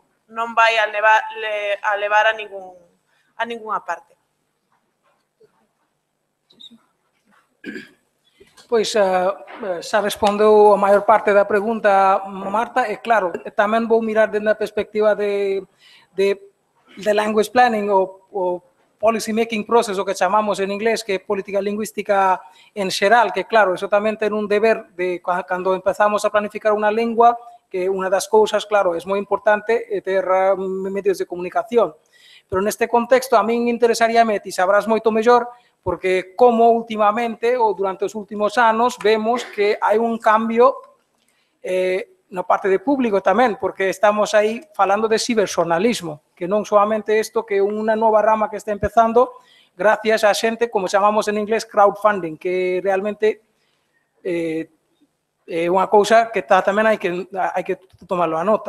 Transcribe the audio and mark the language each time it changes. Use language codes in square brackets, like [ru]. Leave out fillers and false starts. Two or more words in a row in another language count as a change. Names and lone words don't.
[gl] Non vai a levar a ningunha parte. Pois xa respondeu a maior parte da pregunta, Marta, e claro, tamén vou mirar dentro da perspectiva de [en] language planning [gl] ou [en] policy making process, [gl] o que chamamos en inglés, que é política lingüística en xeral, que claro, eso tamén ten un deber de cando empezamos a planificar unha lingua, que unha das cousas, claro, é moi importante ter medios de comunicación. Pero neste contexto a min interesaríame, ti sabrás moito mellor, porque como últimamente ou durante os últimos anos vemos que hai un cambio na parte de público tamén, porque estamos aí falando de ciberxornalismo, que non solamente isto, que é unha nova rama que está empezando gracias a xente, como chamamos en inglés, crowdfunding, que realmente é unha cousa que tamén hai que tomarlo a nota.